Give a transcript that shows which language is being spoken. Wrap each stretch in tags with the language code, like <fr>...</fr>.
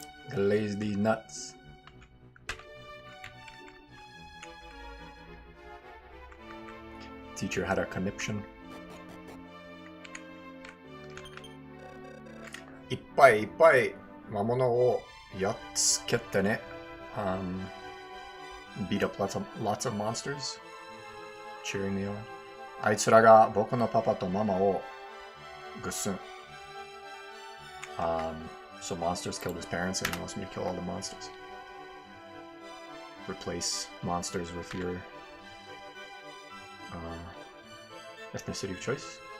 <en>Glaze these nuts. Teacher had a conniption.</en> <ja>いっぱいいっぱい魔物をやっつけてね。</ja> <en>Beat up lots of monsters. Cheering me on.</en> <ja>あいつらが僕のパパとママをぐっすん。</ja> <en>So monsters killed his parents and he wants me to kill all the monsters. Replace monsters with your ethnicity of choice.</en>